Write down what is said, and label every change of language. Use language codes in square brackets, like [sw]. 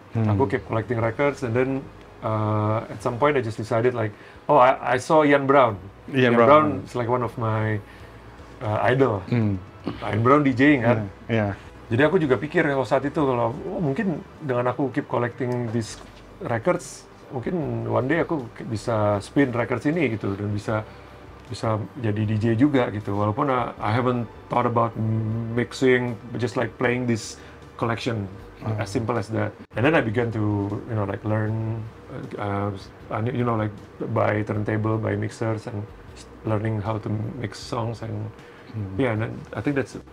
[id] Aku [en] keep collecting records and then at some point I just decided like, I saw Ian Brown. Ian Brown is like one of my idol. Ian Brown DJing kan. [id] Jadi aku juga pikir saat itu kalau mungkin dengan aku [en] keep collecting these records, [id] mungkin [en] one day [id] aku bisa [en] spin records [id] ini gitu dan bisa jadi DJ juga gitu. Walaupun [en] I haven't thought about mixing, just like playing this collection. As simple as that. And then I began to, like learn, like buy turntable, buy mixers, and learning how to mix songs. And and then I think that's